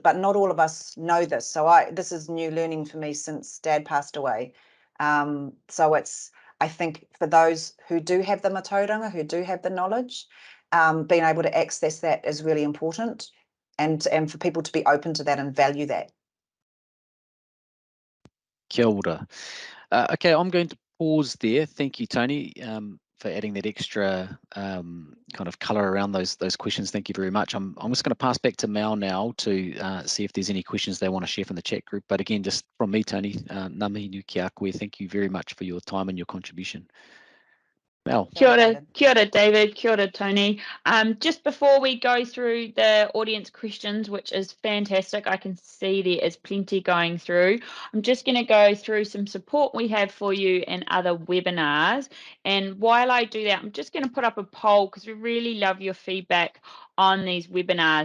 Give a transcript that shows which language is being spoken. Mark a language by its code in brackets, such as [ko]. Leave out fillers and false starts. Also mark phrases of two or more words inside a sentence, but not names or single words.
[en] But not all of us know this. So this is new learning for me since Dad passed away. So it's, I think, for those who do have the matauranga, who do have the knowledge, being able to access that is really important, and for people to be open to that and value that. [mi] Kia ora. [en] Okay, I'm going to pause there. Thank you, Toni, for adding that extra kind of colour around those questions. Thank you very much. I'm just going to pass back to Mal now to see if there's any questions they want to share from the chat group. But again, just from me, Toni, [mi] ngā mihi nui ki a koe. [en] Thank you very much for your time and your contribution. Mel. [mi] Kia ora, David. Kia ora, Toni. [en] Just before we go through the audience questions, which is fantastic, I can see there is plenty going through. I'm just going to go through some support we have for you and other webinars. And while I do that, I'm just going to put up a poll because we really love your feedback on these webinars.